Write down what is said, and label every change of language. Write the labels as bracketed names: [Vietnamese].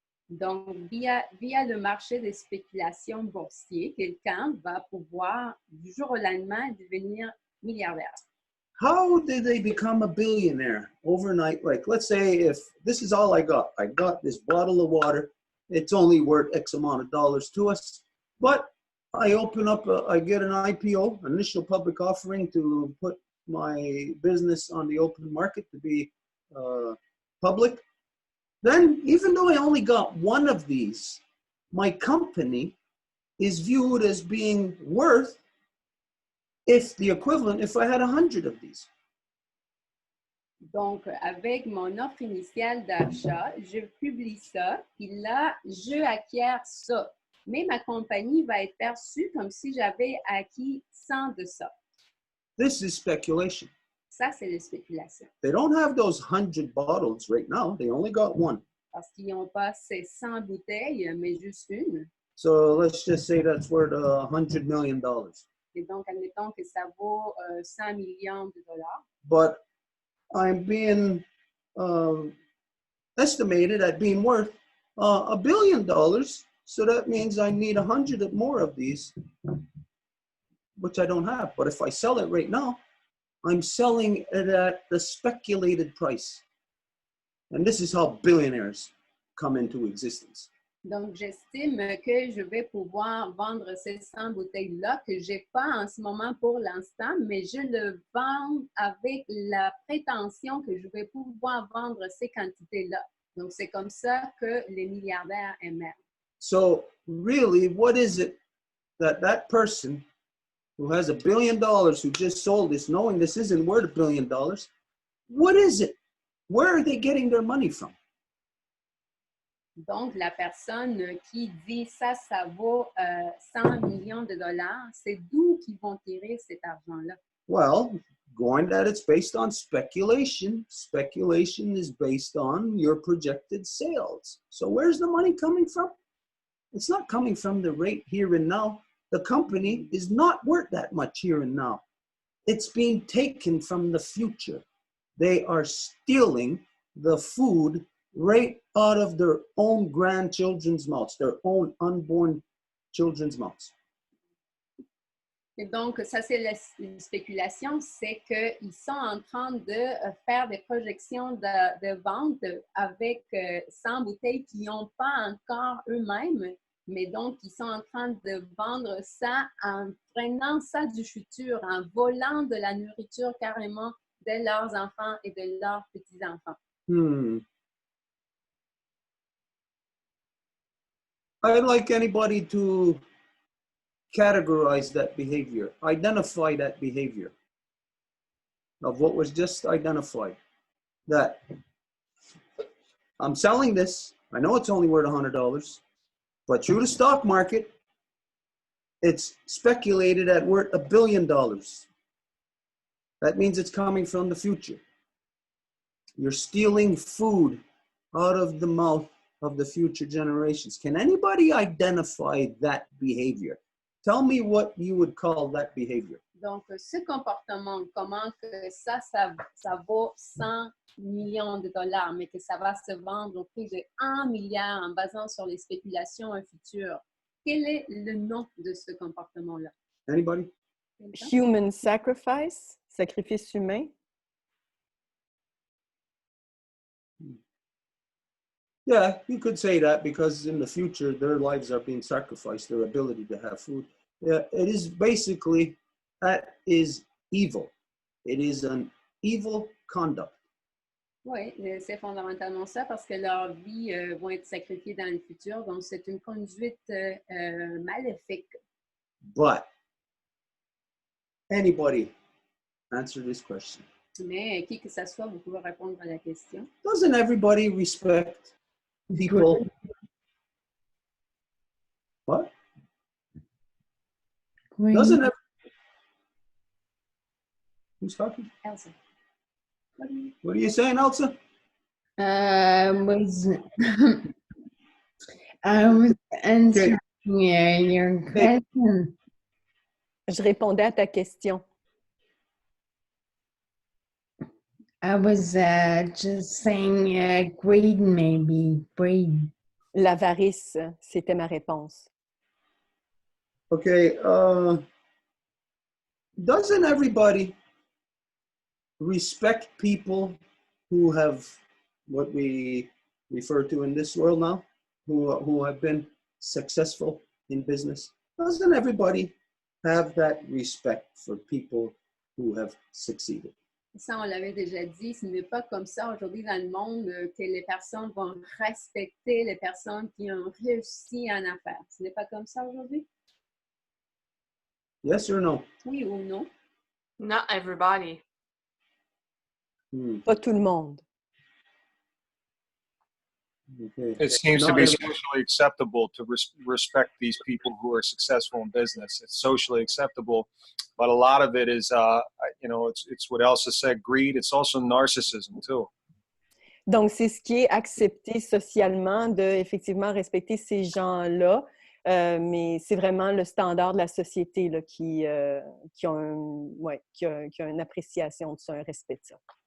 [French] Donc, via le marché des spéculations boursiers, quelqu'un va pouvoir du jour au lendemain devenir milliardaire. [English] How did they become a billionaire overnight? Like, let's say if this is all I got this bottle of water, it's only worth X amount of dollars to us, but I open up, I get an IPO, initial public offering, to put my business on the open market to be public. Then, even though I only got one of these, my company is viewed as being worth if the equivalent, if I had 100 of these. [French] Donc, avec mon offre initiale d'achat, je publie ça, puis là, je acquiers ça. Mais ma compagnie va être perçue comme si j'avais acquis 100 de ça. [English] This is speculation. [French] Ça, c'est la spéculation. [English] They don't have those 100 bottles right now. They only got one. [French] Parce qu'ils n'ont pas ces 100 bouteilles, mais juste une. [English] So let's just say that's worth $100 million. [French] Et donc, admettons que ça vaut 100 millions de dollars. [English] But I'm being estimated at being worth $1 billion. So that means I need 100 more of these, which I don't have. But if I sell it right now, I'm selling it at the speculated price. And this is how billionaires come into existence. [French] Donc, j'estime que je vais pouvoir vendre ces 100 bouteilles-là que je n'ai pas en ce moment pour l'instant, mais je le vends avec la prétention que je vais pouvoir vendre ces quantités-là. Donc, c'est comme ça que les milliardaires émergent. [English] So really, what is it that that person who has $1 billion who just sold this, knowing this isn't worth $1 billion, what is it? Where are they getting their money from? [French] Donc, la personne qui dit ça, ça vaut 100 millions de dollars, c'est d'où qu'ils vont tirer cet argent-là? [English] Well, going that it's based on speculation. Speculation is based on your projected sales. So where's the money coming from? It's not coming from the rate here and now. The company is not worth that much here and now. It's being taken from the future. They are stealing the food right out of their own grandchildren's mouths, their own unborn children's mouths. [French] Et donc, ça, c'est la spéculation, c'est qu'ils sont en train de faire des projections de vente avec 100 bouteilles qu'ils n'ont pas encore eux-mêmes, mais donc, ils sont en train de vendre ça en prenant ça du futur, en volant de la nourriture carrément de leurs enfants et de leurs petits-enfants. [English] I'd like anybody to categorize that behavior, identify that behavior of what was just identified. That I'm selling this, I know it's only worth $100, but through the stock market, it's speculated at worth $1 billion. That means it's coming from the future. You're stealing food out of the mouth of the future generations. Can anybody identify that behavior? Tell me what you would call that behavior. [French] Donc, ce comportement, comment que ça vaut 100 millions de dollars, mais que ça va se vendre au prix de 1 milliard en basant sur les spéculations futures. Quel est le nom de ce comportement-là? [English] Anybody? Human sacrifice, [French] sacrifice humain. [English] Yeah, you could say that because in the future, their lives are being sacrificed, their ability to have food. Yeah, it is basically, that is evil. It is an evil conduct. [French] Oui, c'est fondamentalement ça parce que leurs vies vont être sacrifiées dans le futur. Donc, c'est une conduite maléfique. [English] But anybody answer this question? [French] Mais qui que ce soit, vous pouvez répondre à la question. [English] Doesn't everybody respect people? What? Green. Doesn't every... Who's talking? Elsa. What are you saying, Elsa? I was answering your question. [French] Je répondais à ta question. [English] I was just saying greed, maybe. Greed. [French] L'avarice, c'était ma réponse. [English] Okay, doesn't everybody respect people who have what we refer to in this world now, who have been successful in business? Doesn't everybody have that respect for people who have succeeded? [French] Ça, on l'avait déjà dit, ce n'est pas comme ça aujourd'hui dans le monde que les personnes vont respecter les personnes qui ont réussi en affaires. Ce n'est pas comme ça aujourd'hui? [English] Yes or no? [French] Oui ou non? [English] Not everybody. [French] Pas tout le monde. [English] Okay. It seems to Not be every- socially acceptable to respect these people who are successful in business. It's socially acceptable, but a lot of it is, it's what Elsa said, greed. It's also narcissism too. [French] Donc, c'est ce qui est accepté socialement de, effectivement, respecter ces gens-là, mais c'est vraiment le standard de la société là, qui a une appréciation de ça, un respect de ça.